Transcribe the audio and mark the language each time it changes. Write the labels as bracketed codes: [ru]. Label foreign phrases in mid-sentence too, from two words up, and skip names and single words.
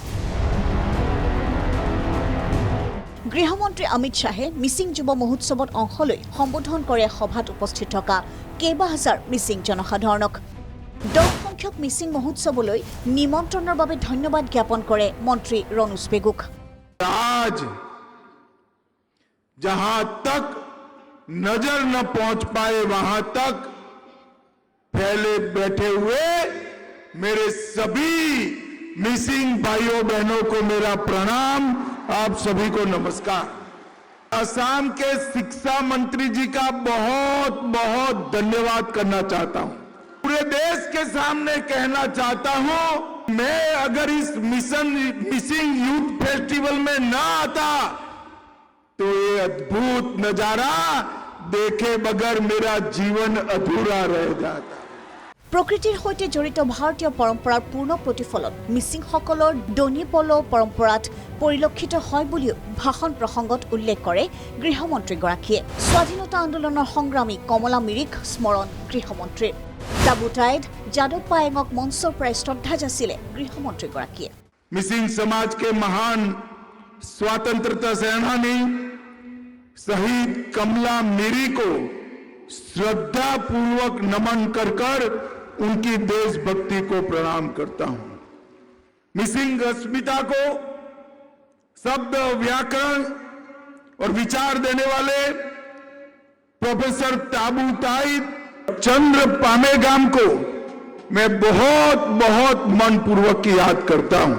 [as] গৃহমন্ত্ৰী অমিত শ্বাহে মিচিং যুৱ মহোৎসৱত অংশ লৈ সম্বোধন কৰে সভাত উপস্থিত থকা কেইবা হাজাৰ মিচিং জনসাধাৰণক। 10 সংখ্যক মিচিং মহোৎসৱলৈ নিমন্ত্ৰণৰ বাবে ধন্যবাদ জ্ঞাপন কৰে মন্ত্ৰী ৰণোজ পেগুক। [hi] आज जहां तक नजर न पहुंच पाए वहां तक फैले बैठे हुए मेरे सभी मिसिंग भाइयों बहनों को मेरा प्रणाम, आप सभी को नमस्कार। असम के शिक्षा मंत्री जी का बहुत बहुत धन्यवाद करना चाहता हूं। पूरे देश के सामने कहना चाहता हूं, मैं अगर इस मिसिंग यूथ फेस्टिवल में न आता तो ये अद्भुत नजारा देखे बगैर मेरा जीवन अधूरा रह जाता। [as] প্ৰকৃতিৰ সৈতে জড়িত ভাৰতীয় পৰম্পৰাৰ পূৰ্ণ প্ৰতিফলন মিচিংসকলৰ দনি পল' পৰম্পৰাত পৰিলক্ষিত হয় বুলিও ভাষণ প্ৰসংগত উল্লেখ কৰে গৃহমন্ত্ৰীগৰাকীয়ে। স্বাধীনতা আন্দোলনৰ সংগ্ৰামী কমলা মিৰিক স্মৰণ গৃহমন্ত্ৰীৰ। তাবুটাইড যাদৱ পায়েঙক মঞ্চৰ পৰাই শ্ৰদ্ধা যাচিলে গৃহমন্ত্ৰীগৰাকীয়ে। [hi] मिसिंग समाज के महान स्वतंत्रता सेनानी शहीद कमला मिरी को श्रद्धा पूर्वक नमन कर उनकी देशभक्ति को प्रणाम करता हूं। मिसिंग अस्मिता को शब्द, व्याकरण और विचार देने वाले प्रोफेसर ताबूटाइड चंद्र पामेगाम को मैं बहुत बहुत मनपूर्वक याद करता हूं।